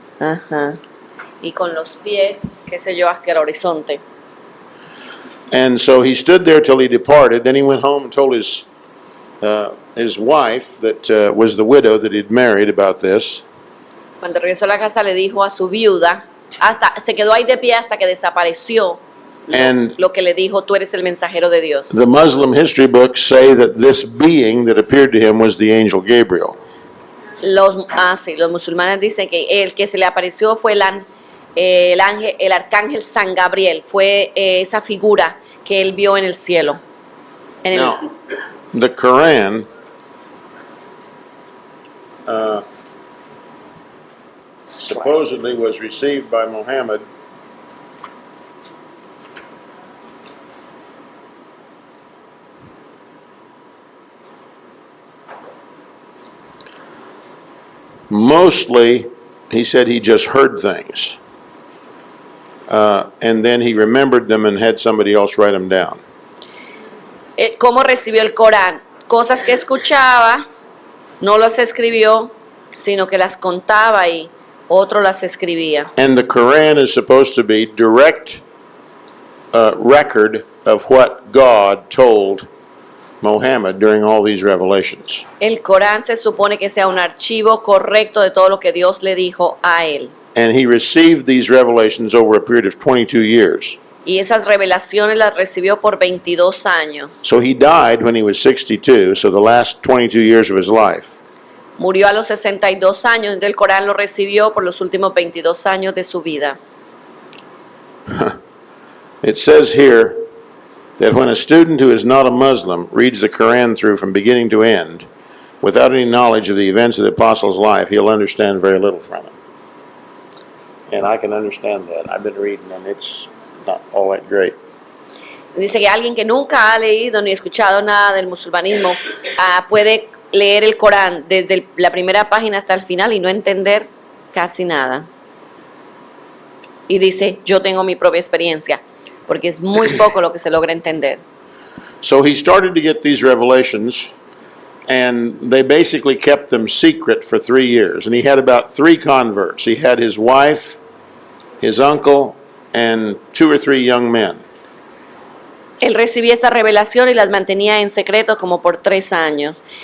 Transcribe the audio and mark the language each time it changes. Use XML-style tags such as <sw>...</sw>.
<es>ajá, y con los pies, qué sé yo, hacia el horizonte.</es> <en>And so he stood there till he departed. Then he went home and told his wife, that was the widow that he'd married, about this.</en> <es>Cuando regresó a la casa le dijo a su viuda, se quedó ahí de pie hasta que desapareció</es> <en>And</en> <es>lo que le dijo, tú eres el mensajero de Dios.</es> <en>the Muslim history books say that this being that appeared to him was the angel Gabriel.</en> <es>Los musulmanes dicen que el que se le apareció fue el arcángel San Gabriel, fue esa figura que él vio en el cielo.</es> <en>Now, the Quran supposedly was received by Muhammad mostly, he said he just heard things. And then he remembered them and had somebody else write them down.</en> <es>¿Cómo recibió el Corán? Cosas que escuchaba, no las escribió, sino que las contaba y otro las escribía.</es> <en>And the Quran is supposed to be direct record of what God told Muhammad during all these revelations.</en> <es>El Corán se supone que sea un archivo correcto de todo lo que Dios le dijo a él.</es> <en>And he received these revelations over a period of 22 years.</en> <es>Y esas revelaciones las recibió por 22 años.</es> <en>So he died when he was 62, so the last 22 years of his life.</en> <es>Murió a los 62 años, el Corán lo recibió por los últimos 22 años de su vida.</es> <en>It says here that when a student who is not a Muslim reads the Quran through from beginning to end, without any knowledge of the events of the apostle's life, he'll understand very little from it. And I can understand that. I've been reading, and it's not all that great.</en> <es>Dice que alguien que nunca ha leído ni escuchado nada del musulmanismo puede leer el Corán desde la primera página hasta el final y no entender casi nada. Y dice, yo tengo mi propia experiencia, porque es muy poco lo que se logra entender.</es> <en>So he started to get these revelations, and they basically kept them secret for 3 years. And he had about 3 converts. He had his wife, his uncle, and 2 or 3 young men.</en> <es>Él recibía esta revelación y las mantenía en secreto como por 3 años.</es>